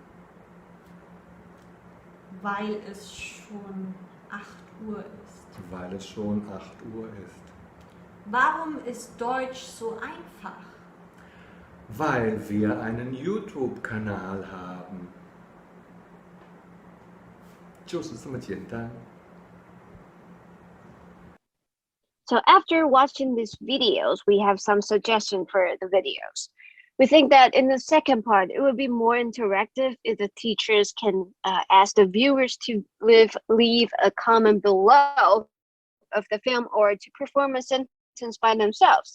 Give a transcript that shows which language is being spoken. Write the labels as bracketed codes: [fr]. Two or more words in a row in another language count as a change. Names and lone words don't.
[de] Weil es schon 8 Uhr ist. Weil es schon 8 Uhr ist. Warum ist Deutsch so einfach? Weil wir einen YouTube-Kanal haben. [zh] 就是这么简单。 [en] So after watching these videos, we have some suggestion for the videos. We think that in the second part, it would be more interactive if the teachers can ask the viewers to leave a comment below of the film or to perform a sentence by themselves.